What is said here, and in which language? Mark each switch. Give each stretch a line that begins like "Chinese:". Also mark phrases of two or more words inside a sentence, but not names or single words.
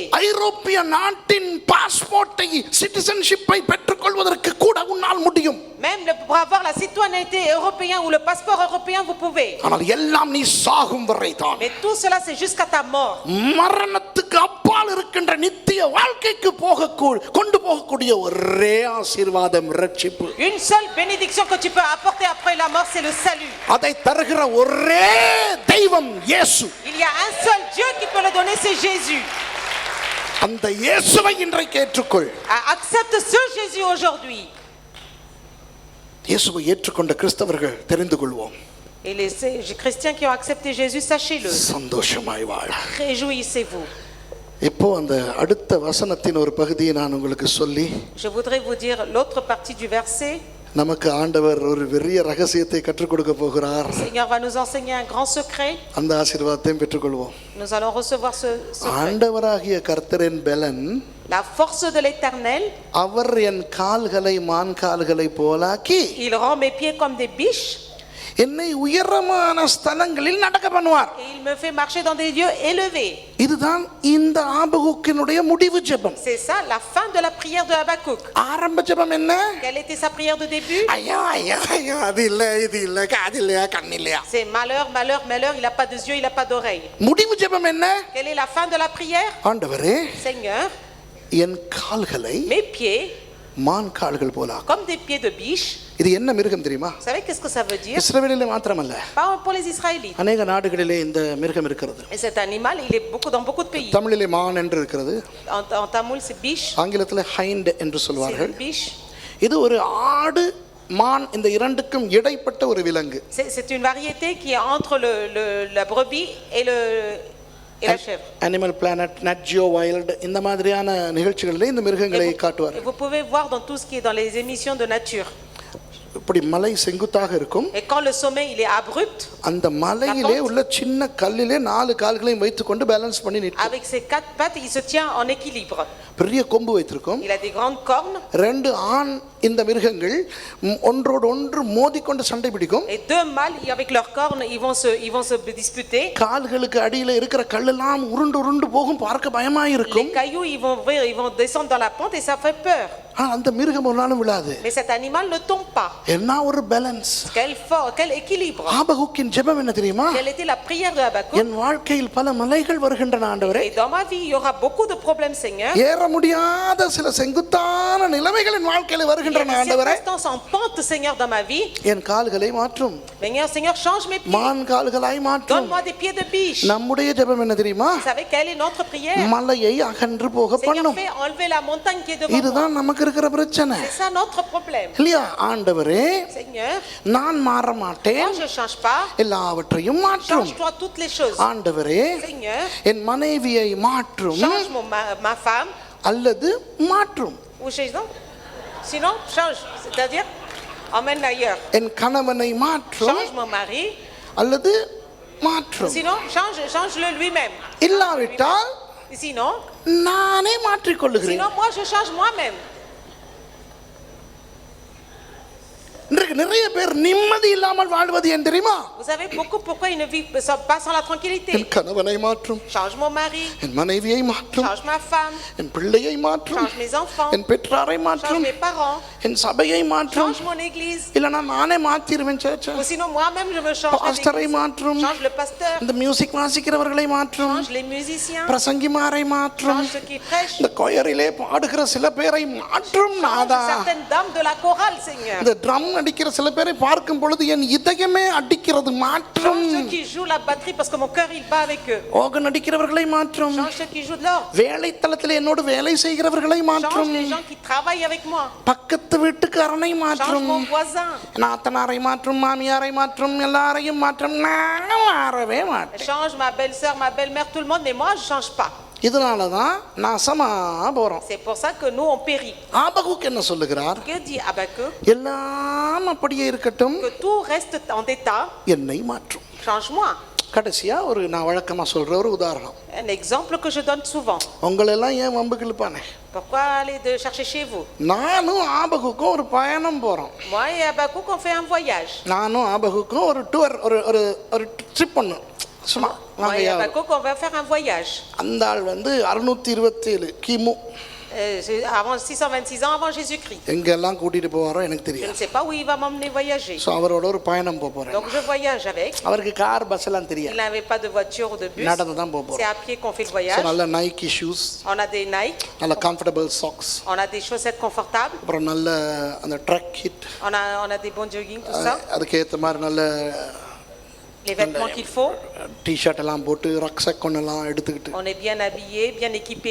Tamil: ஐரோப்பிய நாட்டின் பாஸ்போர்ட்டை சிட்டிசன்ஷிப்பை பெற்றுக்கொள்வதற்கு கூட உன்னால் முடியும்.
French: Même pour avoir la citoyenneté européenne ou le passeport européen, vous pouvez.
Tamil: ஆனால் எல்லாம் நீ சாகும் வரை தான்.
French: Mais tout cela, c'est jusqu'à ta mort.
Tamil: மரணத்துக்கு அப்பால் இருக்கின்ற நித்திய வாழ்க்கைக்கு கொண்டு போகக்கூடிய ஒரே ஆசீர்வாதம் ரட்சிப்பு.
French: Une seule bénédiction que tu peux apporter après la mort, c'est le salut.
Tamil: அதை தருகிற ஒரே தெய்வம் இயேசு.
French: Il y a un seul Dieu qui peut le donner, c'est Jésus.
Tamil: அந்த இயேசுவை இன்றைக்கு ஏற்றுக்கொள்.
French: Accepte ce Jésus aujourd'hui.
Tamil: இயேசுவை ஏற்றுக்கொண்ட கிறிஸ்தவர்கள் தெரிந்து கொள்வோம்.
French: Et les chrétiens qui ont accepté Jésus, sachez-le.
Tamil: சந்தோஷமாய் வாழ.
French: Réjouissez-vous.
Tamil: இப்போ அந்த அடுத்த வசனத்தின் ஒரு பகுதியை நான் உங்களுக்கு சொல்லி,
French: Je voudrais vous dire l'autre partie du verset.
Tamil: நமக்கு ஆண்டவர் ஒரு பெரிய ரகசியத்தை கற்றுக் கொடுக்க போகிறார்.
French: Le Seigneur va nous enseigner un grand secret.
Tamil: அந்த ஆசீர்வாதத்தையும் பெற்றுக்கொள்வோம்.
French: Nous allons recevoir ce secret.
Tamil: ஆண்டவராகிய கர்த்தரின் பெலன்,
French: La force de l'Éternel.
Tamil: அவர் என் கால்களை மான் கால்களை போலாக்கி,
French: Il rend mes pieds comme des biches.
Tamil: என்னை உயரமான ஸ்தலங்களில் நடக்க பண்ணுவார்.
French: Et il me fait marcher dans des lieux élevés.
Tamil: இதுதான் இந்த ஆபகுக்கினுடைய முடிவு ஜெபம்.
French: C'est ça la fin de la prière de Habakkuk.
Tamil: ஆரம்ப ஜெபம் என்ன?
French: Quelle était sa prière de début?
Tamil: ஐயா ஐயா ஐயா, அது இல்ல இது இல்ல, காது இல்லையா கண் இல்லையா.
French: C'est malheur, malheur, malheur, il n'a pas de yeux, il n'a pas d'oreilles.
Tamil: முடிவு ஜெபம் என்ன?
French: Quelle est la fin de la prière?
Tamil: ஆண்டவரே,
French: Seigneur,
Tamil: என் கால்களை
French: mes pieds
Tamil: மான் கால்கள் போலாக்கு.
French: comme des pieds de biche.
Tamil: இது என்ன மிருகம் தெரியுமா?
French: Vous savez qu'est-ce que ça veut dire?
Tamil: இஸ்ரவேலிலே மாத்திரமல்ல,
French: Pas pour les Israélites.
Tamil: அநேக நாடுகளிலே இந்த மிருகம் இருக்கிறது.
French: Et cet animal, il est dans beaucoup de pays.
Tamil: தமிழிலே மான் என்று இருக்கிறது,
French: En tamoul, c'est biche.
Tamil: ஆங்கிலத்தில் ஹைண்ட் என்று
French: C'est
Tamil: சொல்வார்கள்.
French: une biche.
Tamil: இது ஒரு ஆடு மான் இந்த இரண்டுக்கும் இடைப்பட்ட ஒரு விலங்கு.
French: C'est une variété qui est entre la brebis et la chèvre.
Tamil: அனிமல் பிளானட், நட் ஜியோ வைல்ட், இந்த மாதிரியான நிகழ்ச்சிகளிலே இந்த மிருகங்களை காட்டுவார்.
French: Et vous pouvez voir dans tout ce qui est dans les émissions de nature.
Tamil: இப்படி மலை செங்குத்தாக இருக்கும்.
French: Et quand le sommet il est abrupt,
Tamil: அந்த மலையிலே உள்ள சின்ன கல்லிலே 4 கால்களையும் வைத்துக்கொண்டு பேலன்ஸ் பண்ணி நிற்கும்.
French: avec ses 4 pattes, il se tient en équilibre.
Tamil: பெரிய கொம்பு வைத்திருக்கும்.
French: Il a des grandes cornes.
Tamil: 2 ஆண் இந்த மிருகங்கள் ஒன்றோடு ஒன்று மோதிக்கொண்டு சண்டை பிடிக்கும்.
French: Et 2 mâles avec leurs cornes, ils vont se disputer.
Tamil: கால்களுக்கு அடியில இருக்கிற கல்லெல்லாம் உருண்டு உருண்டு போகும், பார்க்க பயமா இருக்கும்.
French: Les cailloux ils vont descendre dans la pente et ça fait peur.
Tamil: ஆனா அந்த மிருகம் ஒரு நாளும் விழாது.
French: Mais cet animal ne tombe pas.
Tamil: என்ன ஒரு பேலன்ஸ்.
French: Quel équilibre.
Tamil: ஆபகுக்கின் ஜெபம் என்ன தெரியுமா?
French: Quelle était la prière de Habakkuk?
Tamil: என் வாழ்க்கையில் பல மலைகள் வருகின்றன ஆண்டவரே.
French: Et dans ma vie, il y aura beaucoup de problèmes, Seigneur.
Tamil: ஏற முடியாத சில செங்குத்தான நிலைமைகள் என் வாழ்க்கையில்
French: Il y a
Tamil: வருகின்றன
French: des
Tamil: ஆண்டவரே.
French: circonstances en pente, Seigneur, dans ma vie.
Tamil: என் கால்களை மாற்றும்.
French: Seigneur, change mes pieds.
Tamil: மான் கால்களாய் மாற்றும்.
French: Donne-moi des pieds de biche.
Tamil: நம்முடைய ஜெபம் என்ன தெரியுமா?
French: Vous savez quelle est notre prière?
Tamil: மலையை அகன்று போக
French: Seigneur,
Tamil: பண்ணும்.
French: fais enlever la montagne qui est devant moi.
Tamil: இதுதான் நமக்கு இருக்கிற பிரச்சனை.
French: C'est ça notre problème.
Tamil: இல்லையா? ஆண்டவரே,
French: Seigneur,
Tamil: நான் மாற மாட்டேன்,
French: moi je ne change pas.
Tamil: எல்லாவற்றையும் மாற்றும்.
French: Change-toi toutes les choses.
Tamil: ஆண்டவரே,
French: Seigneur,
Tamil: என் மனைவியை மாற்றும்
French: change ma femme.
Tamil: அல்லது மாற்றும்.
French: Ou sinon, change. C'est-à-dire, emmène ailleurs.
Tamil: என் கணவனை மாற்றும்
French: Change mon mari.
Tamil: அல்லது மாற்றும்.
French: Sinon, change-le lui-même.
Tamil: இல்லாவிட்டால்
French: Sinon,
Tamil: நானே மாற்றிக்கொள்ளுகிறேன்.
French: moi je change moi-même.
Tamil: இன்றைக்கு நிறைய பேர் நிம்மதி இல்லாமல் வாழ்வது ஏன் தெரியுமா?
French: Vous savez pourquoi ils ne vivent pas sans la tranquillité?
Tamil: என் கணவனை மாற்றும்,
French: Change mon mari.
Tamil: என் மனைவியை மாற்றும்,
French: Change ma femme.
Tamil: என் பிள்ளையை மாற்றும்,
French: Change mes enfants.
Tamil: என் பெற்றாரை
French: Change
Tamil: மாற்றும்,
French: mes parents.
Tamil: என் சபையை மாற்றும்.
French: Change mon église.
Tamil: இல்லைன்னா நானே மாத்திருவேன் சேர்ச்ச.
French: Ou sinon moi-même je me change
Tamil: பாஸ்டரை
French: l'église.
Tamil: மாற்றும்,
French: Change le pasteur.
Tamil: இந்த மியூசிக் வாசிக்கிறவர்களை மாற்றும்,
French: Change les musiciens.
Tamil: பிரசங்கிமாரை மாற்றும்,
French: Change ceux qui prêchent.
Tamil: இந்த கொயரிலே பாடுகிற சில பேரை மாற்றும்.
French: Change
Tamil: நாதா,
French: certaines dames de la chorale, Seigneur.
Tamil: இந்த ட்ரம் அடிக்கிற சில பேரை பார்க்கும் பொழுது என் இதயமே அடிக்கிறது, மாற்றும்.
French: Change ceux qui jouent la batterie parce que mon cœur il bat avec eux.
Tamil: ஓகன் அடிக்கிறவர்களை மாற்றும்.
French: Change ceux qui jouent de l'orgue.
Tamil: வேலைத்தளத்தில் என்னோடு வேலை செய்கிறவர்களை
French: Change
Tamil: மாற்றும்.
French: les gens qui travaillent avec moi.
Tamil: பக்கத்து வீட்டுக்காரனை
French: Change
Tamil: மாற்றும்.
French: mon voisin.
Tamil: நாத்தனாரை மாற்றும், மாமியாரை மாற்றும், எல்லாரையும் மாற்றும். நான் மாறவே மாட்டேன்.
French: Change ma belle-sœur, ma belle-mère, tout le monde, mais moi je change pas.
Tamil: இதனால தான் நாசமா போறோம்.
French: C'est pour ça que nous on périt.
Tamil: ஆபகுக் என்ன சொல்லுகிறார்?
French: Que dit Habakkuk?
Tamil: எல்லாம் அப்படியே இருக்கட்டும்,
French: Que tout reste en état,
Tamil: என்னை மாற்றும்.
French: change-moi.
Tamil: கடைசியா நான் வழக்கமா சொல்ற ஒரு உதாரணம்.
French: Un exemple que je donne souvent.
Tamil: உங்களெல்லாம் ஏன் வம்புக்கு இழுப்பானே?
French: Pourquoi aller de chercher chez vous?
Tamil: நானும் ஆபகுக்கும் ஒரு பயணம் போறோம்.
French: Moi et Habakkuk on fait un voyage.
Tamil: நானும் ஆபகுக்கும் ஒரு டூர் ஒரு ட்ரிப் பண்ணோம். சும்மா
French: Moi et Habakkuk on va faire un voyage.
Tamil: அந்த ஆள் 627 கிமு
French: Avant 626 ans avant Jésus-Christ.
Tamil: எங்கெல்லாம் கூட்டிட்டு போவாரோ எனக்கு
French: Je ne
Tamil: தெரியாது.
French: sais pas où il va m'emmener voyager.
Tamil: ஸோ அவரோட ஒரு பயணம் போறேன்.
French: Donc je voyage avec.
Tamil: அவருக்கு கார் பஸ் எல்லாம்
French: Il
Tamil: தெரியாது,
French: n'avait pas de voiture ou de bus.
Tamil: நடந்து தான்
French: C'est
Tamil: போறோம்.
French: à pied qu'on fait le
Tamil: ஸோ
French: voyage.
Tamil: நல்ல நைக்கி ஷூஸ்,
French: On a des Nike,
Tamil: நல்ல
English: comfortable socks,
French: on a des chaussettes confortables,
Tamil: அப்புறம் நல்ல அந்த ட்ரக் ஹிட்,
French: on a des bons jogging, tout ça.
Tamil: அதுக்கேற்ற மாதிரி நல்ல
French: Les vêtements qu'il faut.
Tamil: டிஷர்ட் எல்லாம் போட்டு ரக்ஸக் ஒன்னெல்லாம் எடுத்துக்கிட்டு
French: On est bien habillé, bien équipé.